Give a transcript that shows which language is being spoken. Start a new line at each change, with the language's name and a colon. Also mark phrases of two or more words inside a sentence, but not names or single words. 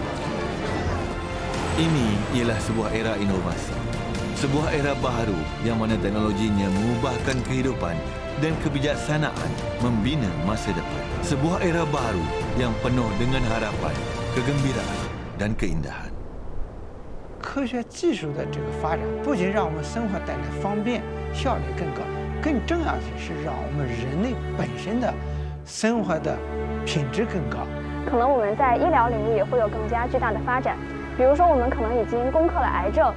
Malay: Ini ialah sebuah era inovasi. Sebuah era baharu yang mana teknologinya mengubahkan kehidupan dan kebijaksanaan membina masa depan. Sebuah era baru yang penuh dengan harapan, kegembiraan dan keindahan.
Chinese: 科学技术的这个发展，不仅让我们生活带来方便、效率更高，更重要的是让我们人类本身的生活的品质更高。可能我们在医疗领域也会有更加巨大的发展。比如说，我们可能已经攻克了癌症。